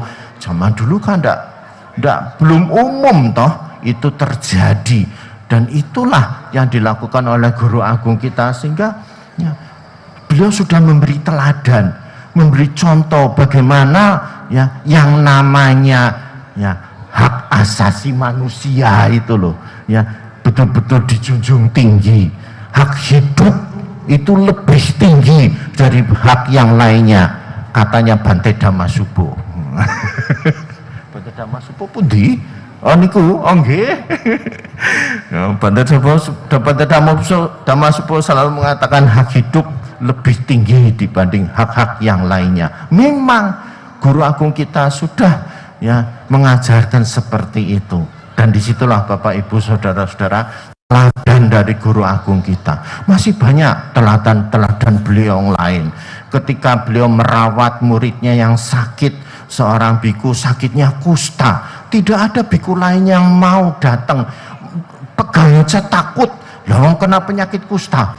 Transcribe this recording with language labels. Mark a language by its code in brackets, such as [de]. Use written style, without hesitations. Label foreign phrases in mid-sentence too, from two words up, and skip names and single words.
[id] Zaman dulu kan belum umum toh itu terjadi, dan itulah yang dilakukan oleh guru agung kita, sehingga ya, beliau sudah memberi teladan, memberi contoh bagaimana ya yang namanya ya hak asasi manusia itu loh ya betul-betul dijunjung tinggi. Hak hidup itu lebih tinggi dari hak yang lainnya, katanya Bante Dhammasubbo. [jv] Bante Dhammasubbo pundi? Oh niku, oh nggih. [id] Bante Dhammasubbo selalu mengatakan hak hidup lebih tinggi dibanding hak-hak yang lainnya. Memang guru agung kita sudah ya mengajarkan seperti itu, dan disitulah Bapak Ibu saudara-saudara teladan dari guru agung kita. Masih banyak teladan beliau yang lain. Ketika beliau merawat muridnya yang sakit, seorang biku sakitnya kusta, tidak ada biku lain yang mau datang, pegang aja takut, lah kena penyakit kusta.